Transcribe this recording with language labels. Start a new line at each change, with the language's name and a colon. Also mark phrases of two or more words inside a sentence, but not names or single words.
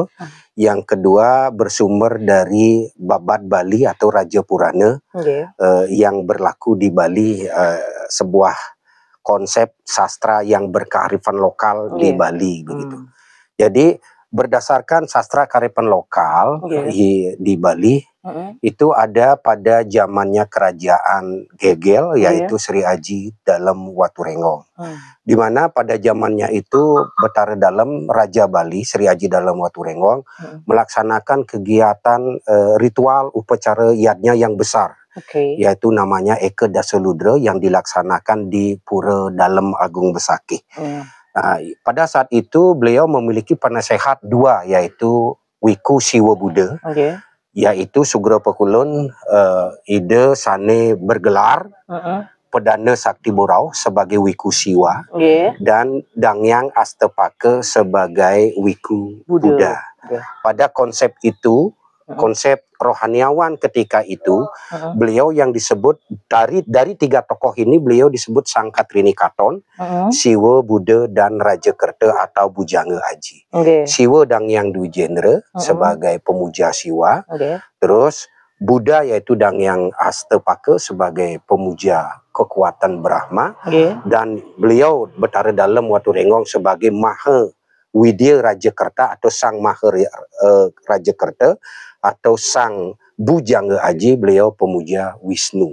Indonesian: Yang kedua bersumber dari Babad Bali atau Raja Purana, yang berlaku di Bali, sebuah konsep sastra yang berkearifan lokal di Bali begitu. Jadi berdasarkan sastra kearifan lokal di Bali, itu ada pada zamannya kerajaan Gegel, yaitu Sri Aji Dalem Waturengo. Di mana pada zamannya itu Betara Dalem, Raja Bali, Sri Aji Dalem Waturengo, melaksanakan kegiatan ritual upacara yadnya yang besar. Yaitu namanya Eka Dasaludra yang dilaksanakan di Pura Dalem Agung Besakih. Pada saat itu beliau memiliki penasehat dua, yaitu Wiku Siwa Buddha, yaitu Sugro Pekulun
Balinese: ide sane
Indonesian: bergelar Perdana Sakti Borau sebagai Wiku Siwa, dan Dangyang Astapaka sebagai Wiku Buddha. Pada konsep itu, konsep rohaniawan ketika itu, beliau yang disebut dari tiga tokoh ini, beliau disebut Sangkatrini Katon, Siwa, Buddha, dan Raja Kerta atau Bujangga Aji. Siwa Dangyang Dwijendra sebagai pemuja Siwa, terus Buddha yaitu Dangyang Astapaka sebagai pemuja kekuatan Brahma, dan beliau Betara Dalem Waturengo sebagai Maha Widya Raja Kerta atau Sang Maha Raja Kerta, atau Sang Bujangga Aji, beliau pemuja Wisnu.